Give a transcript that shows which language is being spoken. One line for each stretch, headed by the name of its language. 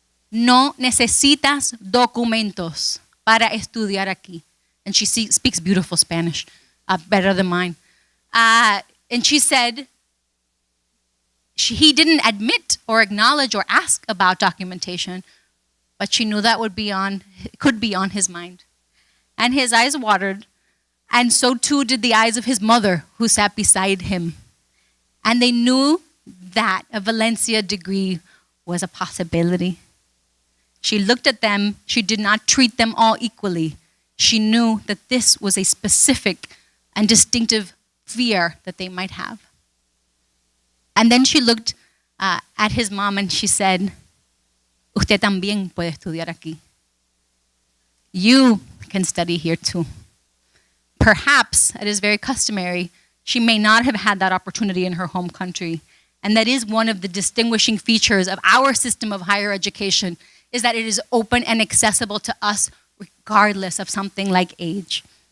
Spanish: No necesitas documentos para estudiar aquí.
English: And she speaks beautiful Spanish, better than mine. And she said, he didn't admit or acknowledge or ask about documentation, but she knew that could be on his mind. And his eyes watered, and so too did the eyes of his mother, who sat beside him. And they knew that a Valencia degree was a possibility. She looked at them. She did not treat them all equally. She knew that this was a specific and distinctive fear that they might have. And then she looked at his mom and she said,
Spanish: usted también puede estudiar aquí.
English: You can study here too. Perhaps, it is very customary, she may not have had that opportunity in her home country. And that is one of the distinguishing features of our system of higher education, is that it is open and accessible to us regardless of something like age.